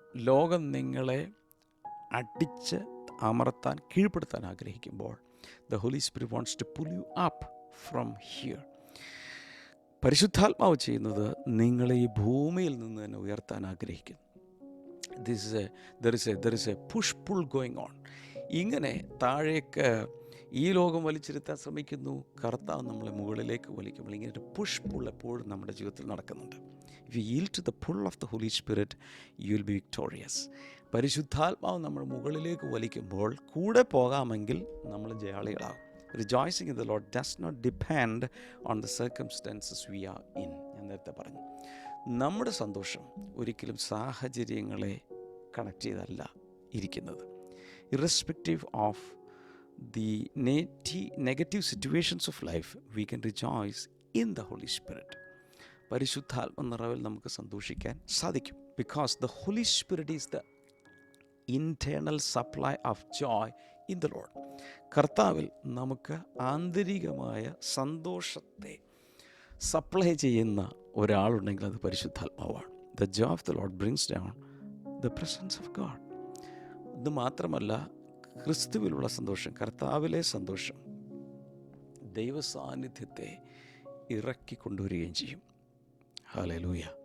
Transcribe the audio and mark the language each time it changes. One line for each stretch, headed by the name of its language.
Malayalam: ലോകം നിങ്ങളെ അടിച്ച് അമർത്താൻ, കീഴ്പ്പെടുത്താൻ ആഗ്രഹിക്കുമ്പോൾ
English: The Holy Spirit wants to pull you up from here.
Malayalam: പരിശുദ്ധാത്മാവ് ചെയ്യുന്നത് നിങ്ങളെ ഈ ഭൂമിയിൽ നിന്ന് തന്നെ ഉയർത്താൻ ആഗ്രഹിക്കുന്നു.
English: there is a push pull going on.
Malayalam: ഇങ്ങനെ താഴേക്ക് ഈ ലോകം വലിച്ചിരുത്താൻ ശ്രമിക്കുന്നു, കർത്താവ് നമ്മളെ മുകളിലേക്ക് വലിക്കുമ്പോൾ ഇങ്ങനെ ഒരു പുഷ് പുൾ എപ്പോഴും നമ്മുടെ ജീവിതത്തിൽ നടക്കുന്നുണ്ട്.
English: If you yield to the pull of the Holy Spirit, you will be victorious.
Malayalam: പരിശുദ്ധാത്മാവ് നമ്മൾ മുകളിലേക്ക് വലിക്കുമ്പോൾ കൂടെ പോകാമെങ്കിൽ നമ്മൾ ജയാളികളാകും.
English: Rejoicing in the Lord does not depend on the circumstances we are in.
Malayalam: ഞാൻ നേരത്തെ പറഞ്ഞു, നമ്മുടെ സന്തോഷം ഒരിക്കലും സാഹചര്യങ്ങളെ കണക്ട് ചെയ്തല്ല ഇരിക്കുന്നത്.
English: Irrespective of the negative situations of life, we can rejoice in the Holy Spirit.
Malayalam: പരിശുദ്ധാത്മ നിറവിൽ നമുക്ക് സന്തോഷിക്കാൻ സാധിക്കും.
English: Because the Holy Spirit is the internal supply of joy in the Lord.
Malayalam: കർത്താവിൽ നമുക്ക് ആന്തരികമായ സന്തോഷത്തെ സപ്ലൈ ചെയ്യുന്ന ഒരാളുണ്ടെങ്കിൽ അത് പരിശുദ്ധാത്മാവാണ്.
English: The joy of the Lord brings down the presence of God.
Malayalam: ഇത് മാത്രമല്ല, ക്രിസ്തുവിലുള്ള സന്തോഷം, കർത്താവിലെ സന്തോഷം ദൈവ സാന്നിധ്യത്തെ ഇറക്കി കൊണ്ടുവരികയും ചെയ്യും. ഹല്ലേലൂയ.